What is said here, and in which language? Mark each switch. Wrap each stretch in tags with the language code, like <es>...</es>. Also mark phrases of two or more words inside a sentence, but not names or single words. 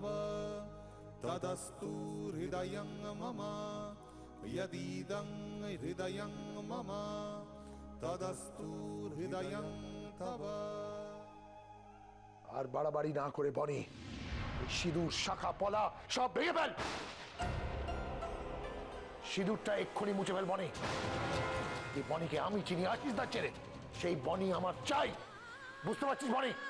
<sa>तदस्तु हृदयं मम यदीदं हृदयं मम तदस्तु हृदयं तव।</sa> <bn>আর বাড়াবাড়ি না করে বনি, সিঁদুর শাখা পলা সব ভেঙে ফেল। সিঁদুরটা এক্ষুনি মুছে ফেল বনি। এই বনিকে আমি চিনি, আসিস না ছেড়ে। সেই বনি আমার চাই, বুঝতে পারছিস বনি?</bn>